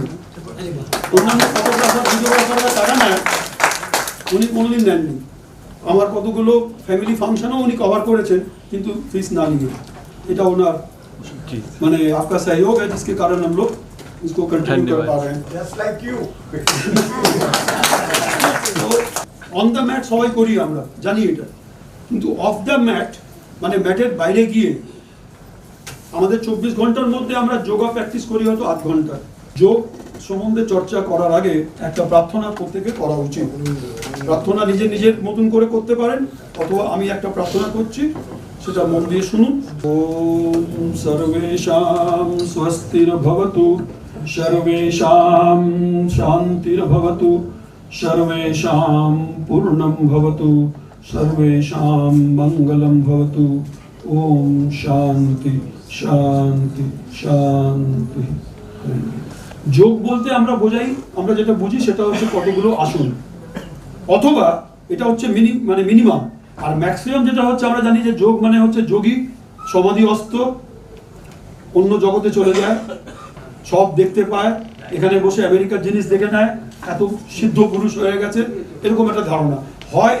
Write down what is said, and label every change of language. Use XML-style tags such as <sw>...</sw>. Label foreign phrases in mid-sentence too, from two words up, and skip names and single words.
<bn>অন্যান্য</bn> <en>photographer videographers</en> <bn>টাকা নেয়, উনি কোনোদিন নেননি। আমার কতগুলো</bn> <en>family function</en> <bn>উনি কভার করেছেন কিন্তু ফিস না নিয়ে। এটা ওনার মানে</bn> <hi>आपका सहयोग है जिसके कारण हम लोग इसको कंटिन्यू कर पा रहे हैं।</hi> <en>Just like you. on the mat</en> <bn>সবাই করি আমরা জানি এটা, কিন্তু</bn> <en>off the mat</en> <bn>মানে ম্যাটের বাইরে গিয়ে আমাদের 24 ঘন্টার মধ্যে আমরা</bn> <en>yoga practice</en> <bn>করি হয়তো 8 ঘন্টা। যোগ সম্বন্ধে চর্চা করার আগে একটা প্রার্থনা প্রত্যেকে করা উচিত। প্রার্থনা নিজের মতন করে করতে পারেন, অথবা আমি একটা প্রার্থনা করছি সেটা মন দিয়ে শুনুন।</bn> <sa>ওম সর্বেষাং স্বস্তির্ভবতু সর্বেষাং শান্তির্ভবতু सर्वेषां पूर्णं भवतु सर्वेषां मंगलं भवतु। ओम शांति शांति शांति।</sa> <bn>যোগ বলতে আমরা বোঝাই, আমরা যেটা বুঝি সেটা হচ্ছে কতগুলো আসন, অথবা এটা হচ্ছে মিনিমাম। আর ম্যাক্সিমাম যেটা হচ্ছে আমরা জানি যে যোগ মানে হচ্ছে যোগী সমাধিস্থ, অন্য জগতে চলে যায়, সব দেখতে পায়, এখানে বসে আমেরিকার জিনিস দেখে নেয়, এত সিদ্ধ পুরুষ হয়ে গেছে, এরকম একটা ধারণা হয়।</bn>